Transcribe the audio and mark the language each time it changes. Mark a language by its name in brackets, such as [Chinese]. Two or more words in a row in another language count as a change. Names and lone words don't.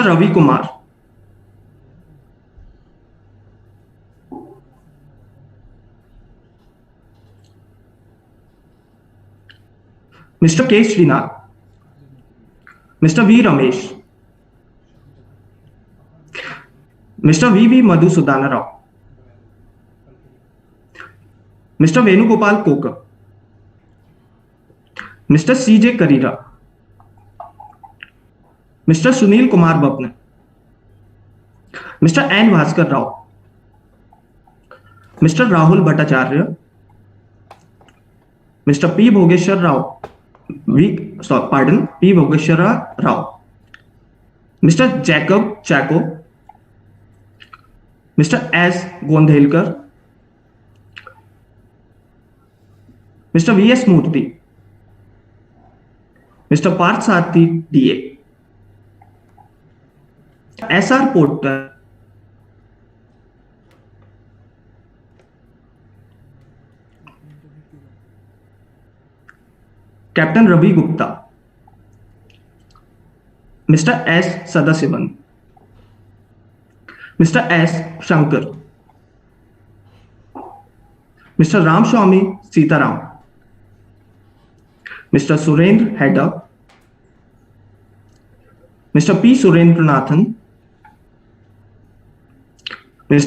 [English] Ravi Kumar, Mr. K. Srinath, Mr. V. Ramesh, Mr. V. Madhusudana Rao, Mr. Venugopal Kokar, Mr. C.J. Karira, Mr. Sunil Kumar Babna, Mr. N. Bhaskar Rao, Mr. Rahul Bhattacharya, Mr. P. Bhogeshwar Rao, P. Bhogeshwar Rao, Mr. Jacob Chako, Mr. S. Gondhelkar, Mr. V.S. Murthy, Mr. Parth Sarthi, DA, S.R. Porter, Captain Ravi Gupta, Mr. S. Sadasivan, Mr. S. Shankar, Mr. Ramswamy Sitaram, Mr. Surendra Hedda, Mr. P. Surendranathan, Mr.